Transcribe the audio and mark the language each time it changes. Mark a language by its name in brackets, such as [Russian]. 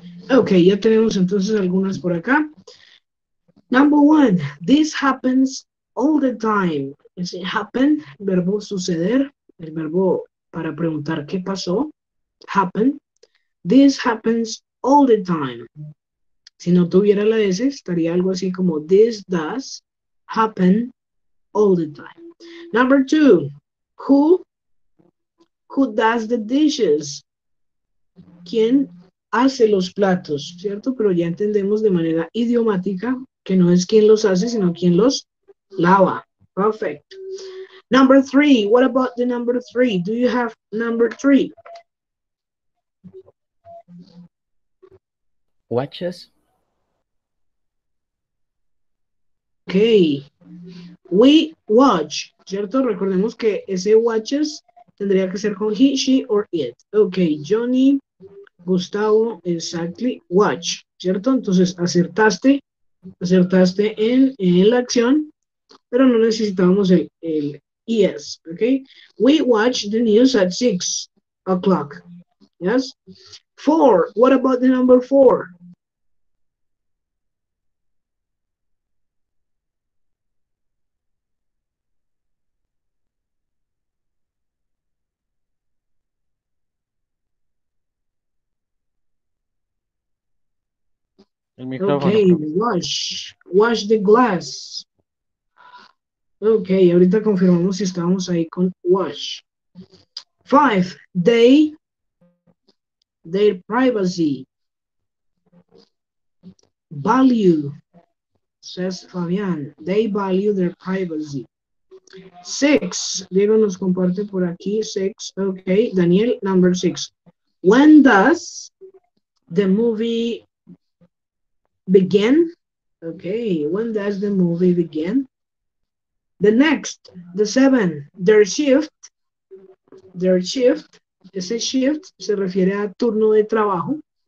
[Spanish] Ok, ya tenemos entonces algunas por acá. [English] Number one, this happens all the time. [Spanish] Ese happen, verbo suceder, el verbo para preguntar qué pasó, happen. [English] This happens all the time. [Spanish] Si no tuviera la S, estaría algo así como [English] this does happen all the time. Number two, who does the dishes? [Spanish] ¿Quién hace los platos? ¿Cierto? Pero ya entendemos de manera idiomática que no es quién los hace, sino quién los lava. [English] Perfect. Number three, what about the number three? Do you have number three? Watches. Ok. We watch, ¿cierto? [Spanish] Recordemos que ese watches tendría que ser con [English] he, she, or it. Ok, Johnny, Gustavo, exactly, watch, ¿cierto? [Spanish] Entonces acertaste en la acción, pero no necesitábamos el ES, ¿ok? [English] We watch the news at 6 o'clock, yes? Four, what about the number four? [Spanish] El micrófono, [English] Okay, [Spanish] profe. [English] wash the glass. [Spanish] Ok, ahorita confirmamos si estábamos ahí con wash. [English] Five, their privacy. Value, says Fabián. They value their privacy. [Spanish] Six, Diego nos comparte por aquí. [English] Six, ok. Daniel, number six. When does the movie begin? Okay, when does the movie begin? The next, the 7, their shift, [Spanish] ese shift se refiere a turno de trabajo.